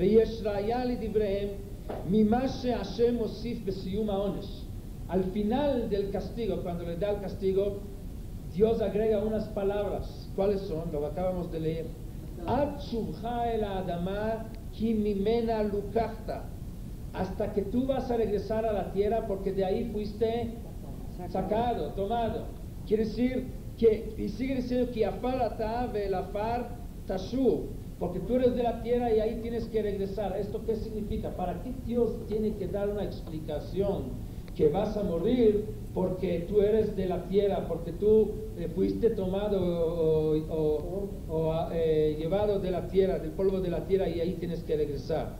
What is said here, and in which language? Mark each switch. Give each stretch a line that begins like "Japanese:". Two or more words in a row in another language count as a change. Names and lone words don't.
Spanish: Al final del castigo, cuando le da el castigo, Dios agrega unas palabras. ¿Cuáles son? Lo acabamos de leer. Hasta que tú vas a regresar a la tierra, porque de ahí fuiste sacado, tomado. Quiere decir que, y sigue diciendo que
Hebrew: עפר אתה ואל עפר תשוב,
Spanish: porque tú eres de la tierra y ahí tienes que regresar. ¿Esto qué significa? ¿Para qué Dios tiene que dar una explicación que vas a morir porque tú eres de la tierra, porque tú fuiste tomado llevado de la tierra, del polvo de la tierra y ahí tienes que regresar?